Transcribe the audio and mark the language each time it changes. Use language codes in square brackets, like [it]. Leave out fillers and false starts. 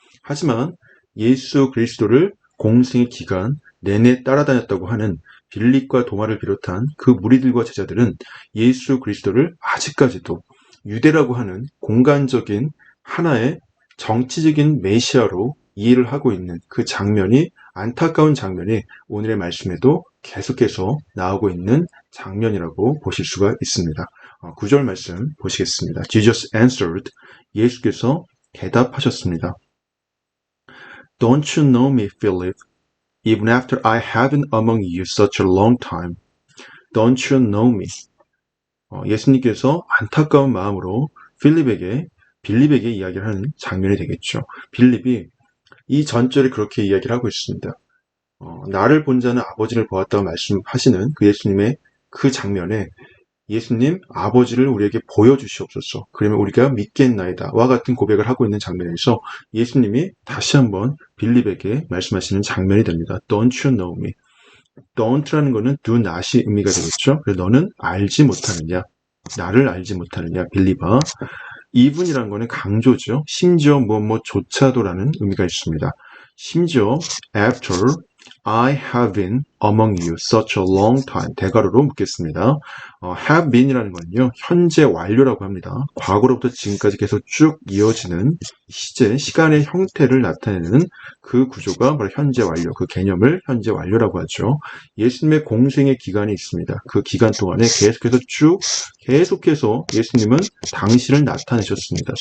[ko] 하지만 예수 그리스도를 공생의 기간 내내 따라다녔다고 하는 빌립과 도마를 비롯한 그 무리들과 제자들은 예수 그리스도를 아직까지도 유대라고 하는 공간적인 하나의 정치적인 메시아로 이해를 하고 있는 그 장면이, 안타까운 장면이 오늘의 말씀에도 계속해서 나오고 있는 장면이라고 보실 수가 있습니다. 9절 말씀 보시겠습니다. Jesus answered, 예수께서 대답하셨습니다. [en] Don't you know me, Philip? Even after I have been among you such a long time, don't you know me? [ko] 예수님께서 안타까운 마음으로 빌립에게 이야기를 하는 장면이 되겠죠. 빌립이 이 전절에 그렇게 이야기를 하고 있습니다. 나를 본 자는 아버지를 보았다고 말씀하시는 그 예수님의 그 장면에 예수님 아버지를 우리에게 보여주시옵소서, 그러면 우리가 믿겠나이다 와 같은 고백을 하고 있는 장면에서 예수님이 다시 한번 빌립에게 말씀하시는 장면이 됩니다. [en] Don't you know me? [ko] Don't라는 거는 do not이 의미가 되겠죠. 그래서 너는 알지 못하느냐, 나를 알지 못하느냐 빌립아. even이라는 거는 강조죠. 심지어 무엇조차도라는 의미가 있습니다. 심지어 after I have been among you such a long time, 대괄호로 묻겠습니다. have been이라는 건요, 현재 완료라고 합니다. 과거로부터 지금까지 계속 쭉 이어지는 시간의 형태를 나타내는 그 구조가 바로 현재 완료, 그 개념을 현재 완료라고 하죠. 예수님의 공생의 기간이 있습니다. 그 기간 동안에 계속해서 예수님은 당신을 나타내셨습니다.